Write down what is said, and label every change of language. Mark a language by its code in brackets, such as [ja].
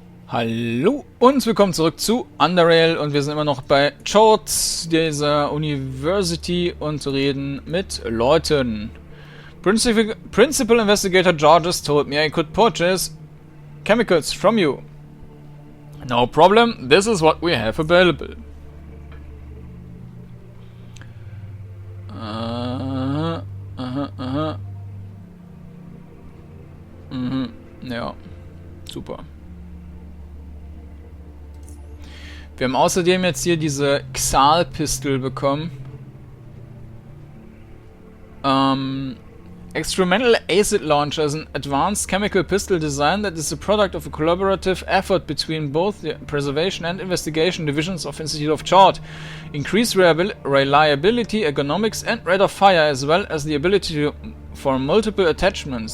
[de] Hallo und willkommen zurück zu Underrail und wir sind immer noch bei Shorts dieser University und reden mit Leuten. [en] Principal Investigator Georges told me I could purchase chemicals from you. No problem, this is what we have available. [de] Ja, super. Wir haben außerdem jetzt hier diese Xal-Pistol bekommen. [en] Experimental Acid Launcher is an advanced chemical pistol design that is the product of a collaborative effort between both the Preservation and Investigation divisions of Institute of Chart. Increased reliability, ergonomics and rate of fire, as well as the ability for multiple attachments.